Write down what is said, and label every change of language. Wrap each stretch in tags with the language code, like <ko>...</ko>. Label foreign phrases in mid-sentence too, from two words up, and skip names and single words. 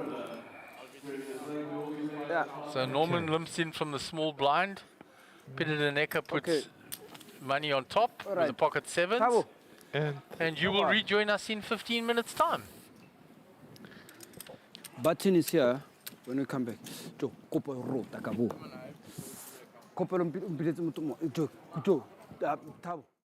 <en>Yeah. So Norman limps in from the small blind. Peter Deneka puts Okay. money on top with Alright. the pocket 7s. Tabo. And you will rejoin us in 15 minutes time. Button is here when we come back.</en> <tn>Jo, kopo ro takabo. Kopo lo mpiletse motho mo. Jo, Tabo.</tn>